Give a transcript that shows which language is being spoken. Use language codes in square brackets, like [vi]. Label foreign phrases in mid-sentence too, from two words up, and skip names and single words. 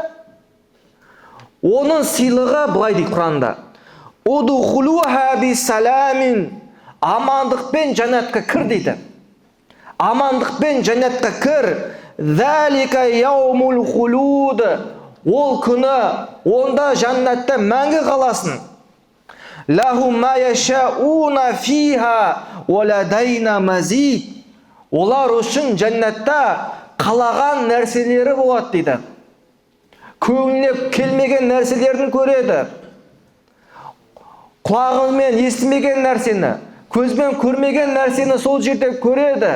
[kk] оның сыйлығы былай дейді Құранда: [ar] «ادخلوها بسلام», [kk] амандықпен жәннатқа кір дейді. Амандықпен жәннатқа кір. [ar] «ذلك يوم الخلود», [kk] ол күні онда жәннатта мәңгі қаласың. [ar] «لهم ما يشاءون فيها ولدينا مزيد», [kk] олар үшін жәннатта қалаған нәрселері болады дейді. Көңіліне келмеген нәрселерін көреді. Құлағымен естімеген нәрсені, көзбен көрмеген нәрсені сол жерде көреді.